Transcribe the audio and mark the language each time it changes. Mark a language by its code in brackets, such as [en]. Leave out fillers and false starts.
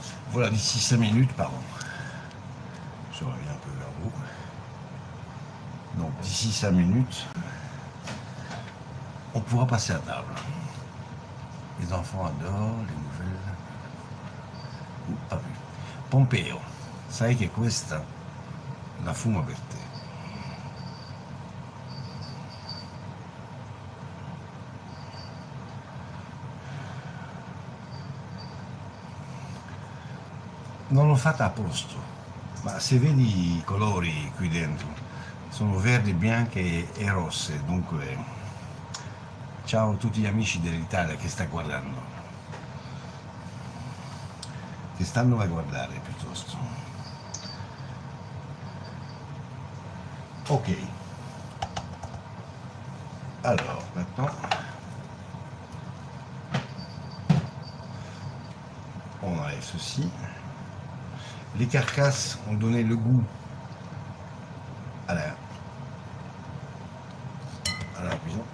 [fr] Voilà, d'ici 5 minutes, pardon. Je reviens un peu vers vous. Donc d'ici 5 minutes, on pourra passer à table. Les enfants adorent les nouvelles. Pas vu. [it] Pompeo, sai che questa la fumo per te. Non l'ho fatta a posto, ma se vedi i colori qui dentro, sono verdi, bianche e rosse, dunque ciao a tutti gli amici dell'Italia che sta guardando, che stanno a guardare piuttosto. [fr] Ok, alors maintenant on enlève ceci. Les carcasses ont donné le goût à la cuisson.